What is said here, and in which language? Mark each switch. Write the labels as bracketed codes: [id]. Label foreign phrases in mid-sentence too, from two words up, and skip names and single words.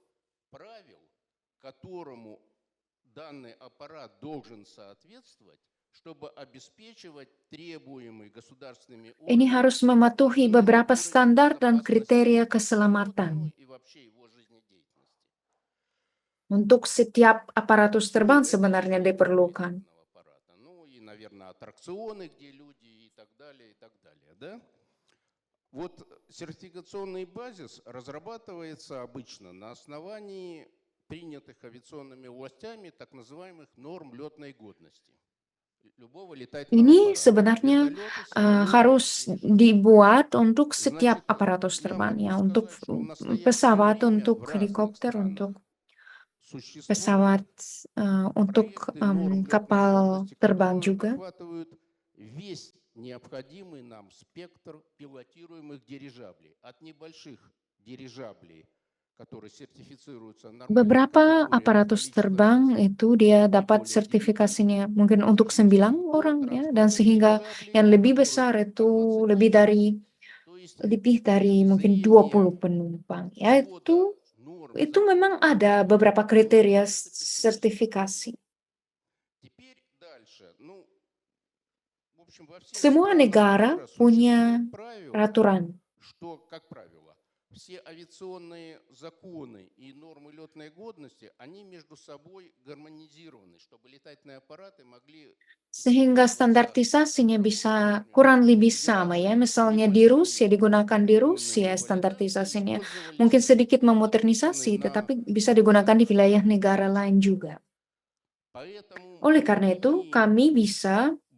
[id] Ini harus mematuhi beberapa standar dan kriteria keselamatan. Untuk setiap aparatus terbang sebenarnya diperlukan. [ru] Сертификационный базис разрабатывается обычно на основании принятых авиационными властями так называемых норм летной годности. [id] Ini sebenarnya harus dibuat untuk setiap aparatus terbang ya, untuk pesawat, untuk helikopter, untuk pesawat, untuk kapal terbang juga. [ru] Необходимый нам спектр пилотируемых дирижаблей от небольших дирижаблей, которые сертифицируются нормально. [id] Beberapa aparatus terbang itu dia dapat sertifikasinya mungkin untuk 9 orang ya, dan sehingga yang lebih besar itu lebih dari mungkin 20 penumpang ya, itu memang ada beberapa kriteria sertifikasi. Semua negara punya peraturan. [ru] Все авиационные законы и нормы летной годности, они между собой гармонизированы, чтобы летательные аппараты могли... [id] Sehingga standarisasinya bisa kurang lebih sama ya. Misalnya di Rusia, digunakan di Rusia standarisasinya. Mungkin sedikit memodernisasi, tetapi bisa digunakan di wilayah negara lain juga. Oleh karena itu, kami bisa